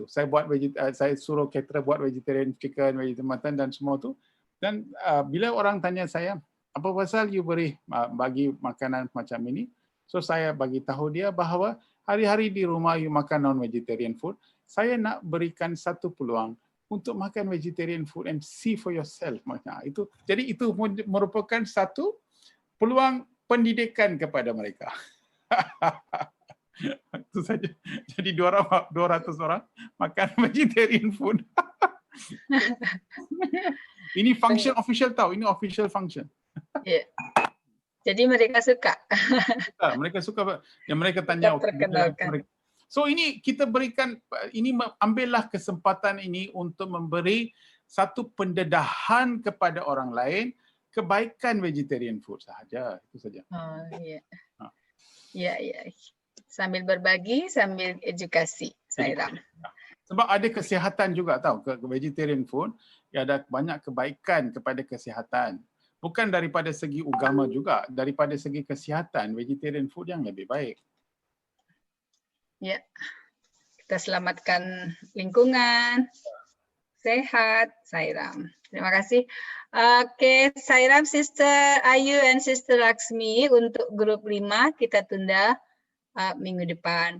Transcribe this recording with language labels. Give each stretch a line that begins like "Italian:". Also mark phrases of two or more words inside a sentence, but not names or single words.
Malay: Saya suruh caterer buat
English: vegetarian chicken, vegetarian mutton
Malay: dan semua tu. Dan bila orang tanya saya, apa pasal you bagi makanan macam ini? So saya bagi tahu dia bahawa hari-hari di rumah you makan
English: non-vegetarian food,
Malay: saya nak berikan satu peluang untuk makan
English: vegetarian food and see for yourself.
Malay: Itu, jadi itu merupakan satu peluang pendidikan kepada mereka. Itu saja. Jadi 200 orang makan
English: vegetarian food.
Malay: Ini
English: function official
Malay: tahu, ini
English: official function.
Malay: Yeah. Jadi mereka suka. Mereka suka, yang mereka tanya. So ini kita berikan, ini ambillah kesempatan ini untuk memberi satu pendedahan kepada orang lain kebaikan
English: vegetarian food
Malay: sahaja, itu saja.
Indonesian: Oh iya. Ya. Sambil berbagi, sambil edukasi, Sairam.
Malay: Sebab ada kesihatan juga tahu ke
English: vegetarian food,
Malay: ada banyak kebaikan kepada kesihatan. Bukan daripada segi agama juga, daripada segi kesihatan,
English: vegetarian food
Malay: yang lebih baik.
Indonesian: Ya, kita selamatkan lingkungan, sehat, Sairam. Terima kasih. Oke, Sairam, Sister Ayu and Sister Laksmi untuk grup 5 kita tunda minggu depan.